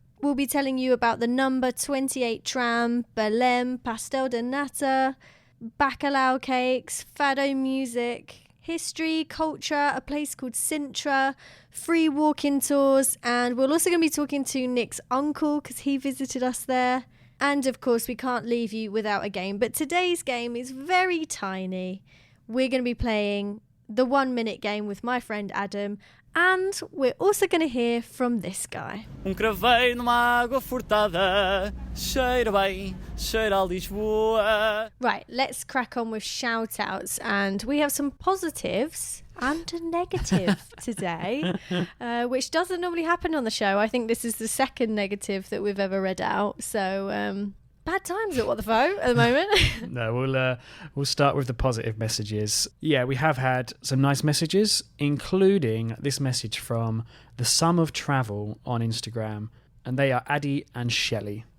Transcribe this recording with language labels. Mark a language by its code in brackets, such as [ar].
[en] We'll be telling you about the number 28 tram, Belém, pastel de nata, bacalhau cakes, fado music, history, culture, a place called Sintra, free walk-in tours, and we're also going to be talking to Nick's uncle because he visited us there. And of course, we can't leave you without a game, but today's game is very tiny. We're going to be playing the 1-minute game with my friend Adam, and we're also going to hear from this guy. [pt] Craveiro numa água furtada, cheira bem, cheira a Lisboa. [en] Right, let's crack on with shout outs, and we have some positives and a negative today, which doesn't normally happen on the show. I think this is the second negative that we've ever read out, so bad times at What the Faux at the moment. No, we'll start with the positive messages. Yeah, we have had some nice messages, including this message from The Sum of Travel on Instagram, and they are Addy and Shelley.